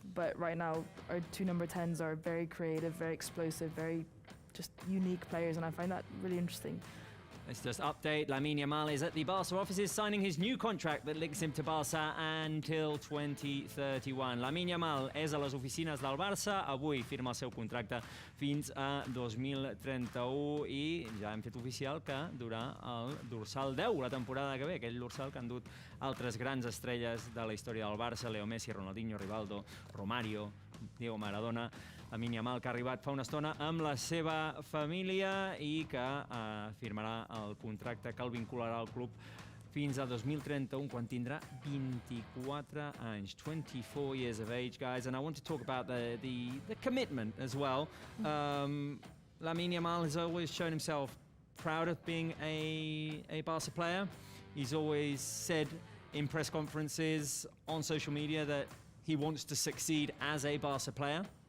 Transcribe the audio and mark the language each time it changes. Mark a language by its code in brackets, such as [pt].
[en] But right now, our 2 number 10s are very creative, very explosive, very just unique players, and I find that really interesting. Let's just update. Lamine Yamal is at the Barca offices signing his new contract that links him to Barça until 2031. [ca] Lamine Yamal és a les oficines del Barça. Avui firma el seu contracte fins a 2031 i ja hem fet oficial que durà el dorsal 10 la temporada que ve, aquell dorsal que han dut altres grans estrelles de la història del Barça, Leo Messi, Ronaldinho, Rivaldo, Romario, Diego Maradona. Lamine Yamal, que ha arribat fa una estona amb la seva família i que firmarà el contracte que el vincularà al club fins a 2031, quan tindrà 24 anys. [en] 24 years of age, guys. And I want to talk about the commitment as well. Lamine Yamal has always shown himself proud of being a Barca player. He's always said in press conferences, on social media, that he wants to succeed as a Barca player.